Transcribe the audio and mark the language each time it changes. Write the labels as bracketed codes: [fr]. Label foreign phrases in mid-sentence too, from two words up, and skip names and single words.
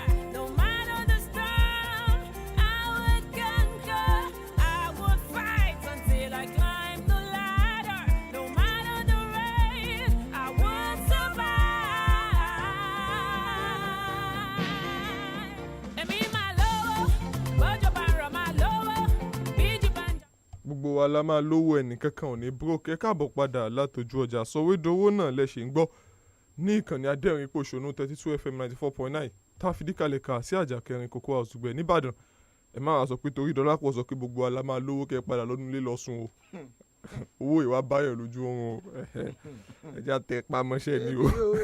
[en] No matter the storm, I would conquer. I would fight until I climb the ladder. No matter the race, I would survive. [yo] Emi ma lowo, bojo bara ma lowo, biji banja. Gbogbo wa la máa lówó ẹnìkankan ò ní broke ẹ káàbọ̀ padà látọjú ọjà sọ̀wédowó náà lẹ́sẹ̀ ń gbọ́ ní ìkànnì adẹ́rìn pòṣónú 32 FM 94.9 tá a fi díkàlẹ̀ kà sí Àjàkẹ́rin Cocoa House gbẹ̀ nìbàdàn ẹ máa sọ pé torí Dọ́lápọ̀ sọ pé gbogbo wa la máa lówó kẹ́ padà lọ́dún lé lọ́sùn o owó ìwà báyọ̀ lójú oorun o ẹ já tẹ pamọ́ṣẹ́ ni o.